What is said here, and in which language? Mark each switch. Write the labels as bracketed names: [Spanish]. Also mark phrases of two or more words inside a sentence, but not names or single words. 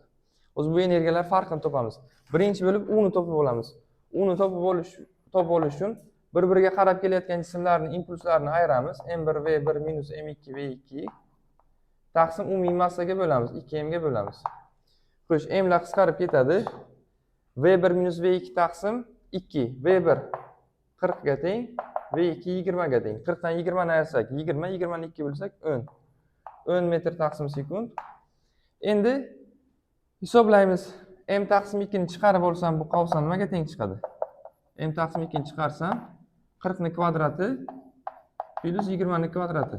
[Uzbek] O'zi bu energiyalar farqini topamiz. Birinchi bo'lib u ni topib olamiz. U ni topib olish uchun bir-biriga qarab kelayotgan jismlarning impulslarini ayiramiz. M1 V1 minus M2 V2 taqsim umumiy massaga bo'lamiz. 2m ga bo'lamiz. Xo'sh, m lar qisqarib ketadi. V1 minus V2 taqsim 2. V1 40 ga teng, V2 20 ga teng. 40 dan 20 ni ayirsak 20, 20 ni 2 bo'lsak 10. 10 metr taqsim sekund. Endi hisoblaymiz. M taqsim 2 ni chiqarib olsam bu qolsa nimaga teng chiqadi? M taqsim 2 ni chiqarsam 40 ni kvadrati plus 20 ni kvadrati.